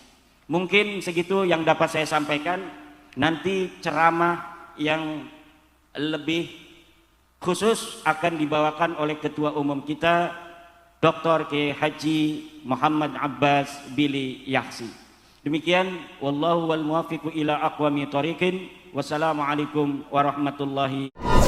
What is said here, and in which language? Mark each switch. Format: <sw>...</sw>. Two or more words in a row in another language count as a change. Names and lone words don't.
<id>Mungkin segitu yang dapat saya sampaikan. Nanti ceramah yang lebih khusus akan dibawakan oleh Ketua Umum kita Dr. Kiai Haji Muhammad Abbas Bili Yaksi. Demikian,</id> <ar>والله والموفق إلى أقوم طريق. والسلام عليكم ورحمة الله</ar>